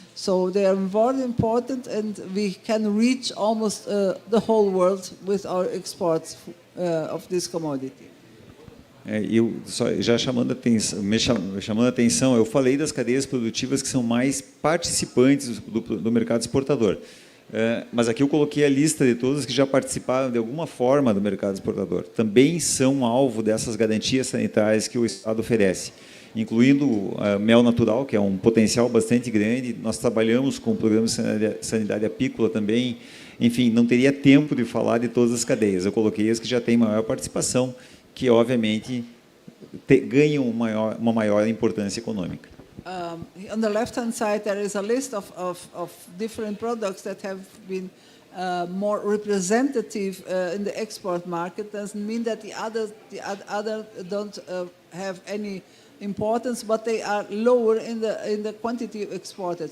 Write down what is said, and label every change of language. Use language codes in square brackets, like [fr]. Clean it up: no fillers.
[en] So they are very important, and we can reach almost the whole world with our exports of this commodity. [pt] Já chamando a atenção, eu falei das cadeias produtivas que são mais participantes do mercado exportador. Mas aqui eu coloquei a lista de todas que já participaram de alguma forma do mercado exportador. Também são alvo dessas garantias sanitárias que o Estado oferece, incluindo mel natural, que é um potencial bastante grande. Nós trabalhamos com o programa de sanidade apícola também. Enfim, não teria tempo de falar de todas as cadeias. Eu coloquei as que já têm maior participação, que obviamente ganham uma maior importância econômica. [en] On the left-hand side, there is a list of different products that have been more representative in the export market. Doesn't mean that the other don't have any importance, but they are lower in the quantity exported.